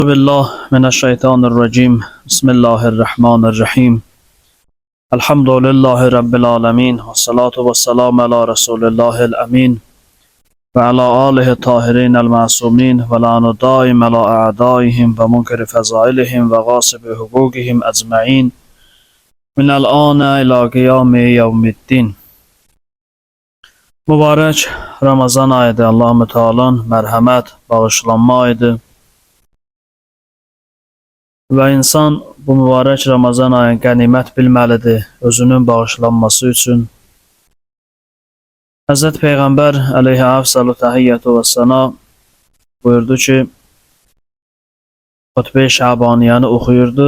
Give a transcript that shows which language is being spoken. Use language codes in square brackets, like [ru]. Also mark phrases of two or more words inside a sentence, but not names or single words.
[ar] بالله من الشيطان الرجيم بسم الله الرحمن الرحيم الحمد لله رب العالمين والصلاة والسلام على رسول الله الأمين وعلى آله الطاهرين المعصومين ولعن الدائم على أعدائهم ومنكر فضائلهم وغاصب حقوقهم أجمعين من الآن إلى قيام يوم الدين. [az] Mübarək Ramazan ayıdır. Allah-u Teala'nın mərhəmət, bağışlanma ayıdır. Və insan bu mübarək Ramazan ayını qənimət bilməlidir özünün bağışlanması üçün. Həzrət Peyğəmbər [ar] عليه أفضل التحية والثناء [az] buyurdu ki, Xutbə-i Şəbaniyyəni oxuyurdu.